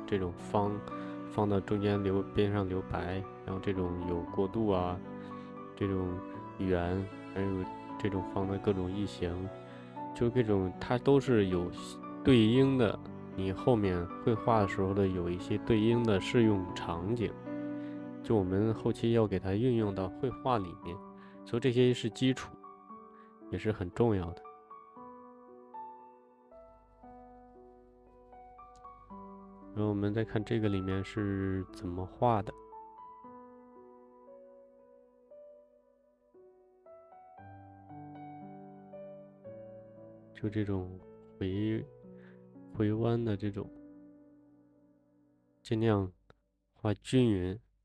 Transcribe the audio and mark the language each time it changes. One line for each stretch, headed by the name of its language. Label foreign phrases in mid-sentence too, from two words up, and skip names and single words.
Chinese: 這種方的中間邊上留白，然後這種有過渡啊，這種圓，還有這種方的各種異形，就這種它都是有對應的，你後面繪畫的時候的有一些對應的適用場景，就我們後期要給它運用到繪畫裡面，所以這些是基礎，也是很重要的。然後我們再看這個裡面是怎麼畫的。就這種回彎的這種，盡量畫均勻。